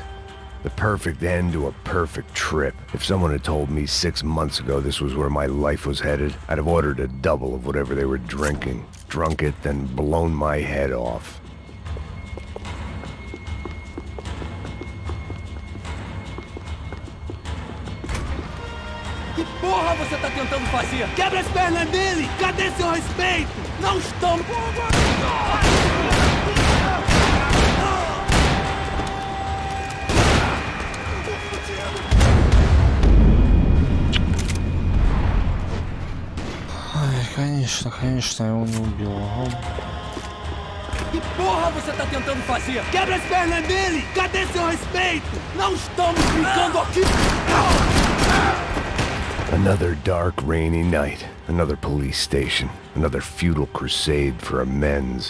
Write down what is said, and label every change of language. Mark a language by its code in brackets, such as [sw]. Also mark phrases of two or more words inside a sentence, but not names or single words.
[en] The perfect end to a perfect trip. If someone had told me 6 months ago this was where my life was headed, I'd have ordered a double of whatever they were drinking, drunk it, then blown my head off. [pt] Que porra você tá tentando fazer? Quebra as pernas dele! Cadê seu respeito? Não estamos... [ru] Конечно, я его не убил. [pt] Que porra você tá tentando fazer? Quebra as pernas dele! Cadê seu respeito? Não estamos brincando aqui! [en] Another dark, rainy night. Another police station. Another futile crusade for amends.